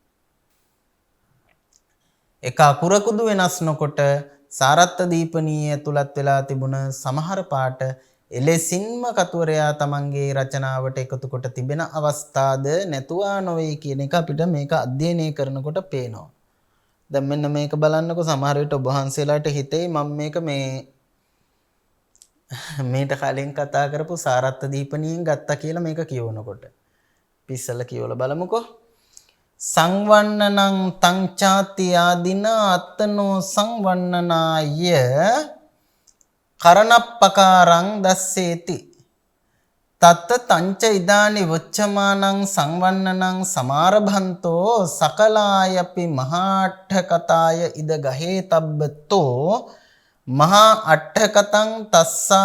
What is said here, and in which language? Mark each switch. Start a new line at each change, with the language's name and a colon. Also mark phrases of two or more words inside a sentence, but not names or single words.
Sinhala: එක අකුරකුදු වෙනස් නොකොට සාරත්ත දීපණියේ ඇතුළත් වෙලා තිබුණ සමහර පාට එලෙසින්ම කතුවරයා තමන්ගේ රචනාවට එකතු කොට තිබෙන අවස්ථාද නැතුවා නොවේ කියන එක අපිට මේක අධ්‍යයනය කරනකොට පේනවා. දැන් මෙන්න මේක බලන්නකො සමහර විට ඔබ වහන්සේලාට හිතේ මම මේක මේට කලින් කතා කරපු සාරත්ත දීපණියෙන් ගත්තා කියලා මේක කියවනකොට. පිස්සල කියවලා බලමුකෝ.
Pali: සංවන්නනං තංචාති ආදින අත්තනෝ සංවන්නනාය කරණප්පකාරං දස්සේති තත්ත තංච ඉදානි වොච්චමානං සංවන්නනං සමාරභන්තෝ සකලායපි මහාට්ඨකතාය ඉද ගහේ තබ්බතෝ මහා අට්ඨකතං තස්සා